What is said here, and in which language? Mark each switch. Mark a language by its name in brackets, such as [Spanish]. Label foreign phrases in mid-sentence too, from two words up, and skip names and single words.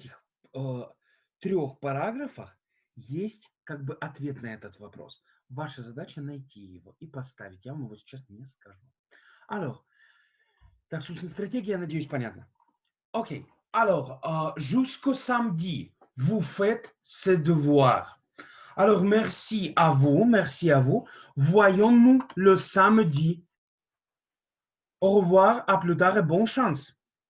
[Russian] этих 3 параграфах есть как бы ответ на этот вопрос. Ваша задача найти его и поставить. Я вам его сейчас не скажу. Alors, так, собственно, стратегия, я надеюсь, понятна. [French] OK. Alors, jusqu'au samedi, vous faites ces devoirs. Alors, merci à vous, merci à vous. Voyons-nous le samedi. Au revoir, à plus tard et bonne chance.